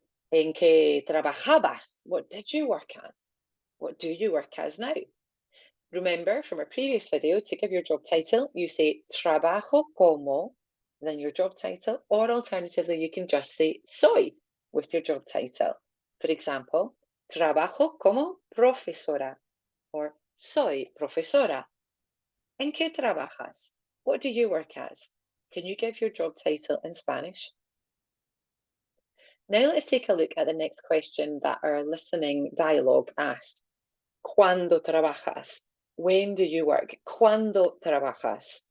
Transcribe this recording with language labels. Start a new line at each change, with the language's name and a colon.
Spanish: ¿En qué trabajabas?
English: What did you work as? What do you work as now? Remember from our previous video, to give your job title, you say trabajo como, then your job title, or alternatively, you can just say soy with your job title. For example,
Spanish: trabajo como profesora or soy profesora. ¿En qué trabajas?
English: What do you work as? Can you give your job title in Spanish? Now let's take a look at the next question that our listening dialogue asked.
Spanish: ¿Cuándo trabajas?
English: When do you work?
Spanish: ¿Cuándo trabajas?